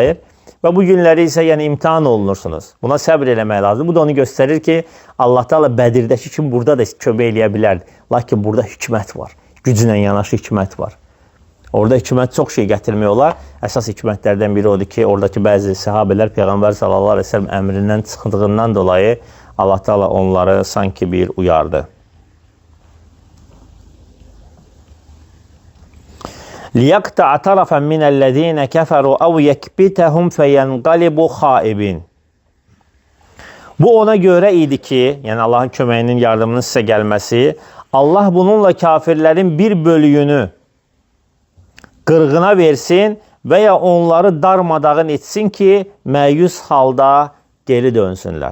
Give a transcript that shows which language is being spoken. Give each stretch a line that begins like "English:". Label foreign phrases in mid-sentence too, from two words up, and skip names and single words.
Azerbaijani: Və bu günləri isə yəni imtahan olunursunuz. Buna səbr eləmək lazım. Bu da onu göstərir ki,
Arabic: الله تعالى
Azerbaijani: Bədirdəki kimi burada da kömək eləyə bilərdi. Lakin burada hikmət var. Güclə yanaşı hikmət var. Orada hikmət çox şey gətirmək olar. Əsas hikmətlərdən biri odur ki, oradakı bəzi səhabələr Peyğəmbər
Arabic: صلى الله عليه وسلم
Azerbaijani: əmrindən çıxdığından dolayı
Arabic: الله تعالى
Azerbaijani: onları sanki bir uyardı.
Arabic: لِيَقْتَعَ طَرَفًا مِنَ الَّذ۪ينَ كَفَرُوا اَوْ يَكْبِتَهُمْ فَيَنْقَلِبُوا خَائِبٍ
Azerbaijani: Bu ona görə idi ki, yəni Allahın köməyinin, yardımının sizə gəlməsi, Allah bununla kafirlərin bir bölüyünü qırğına versin və ya onları darmadağın etsin ki, məyus halda geri dönsünlər.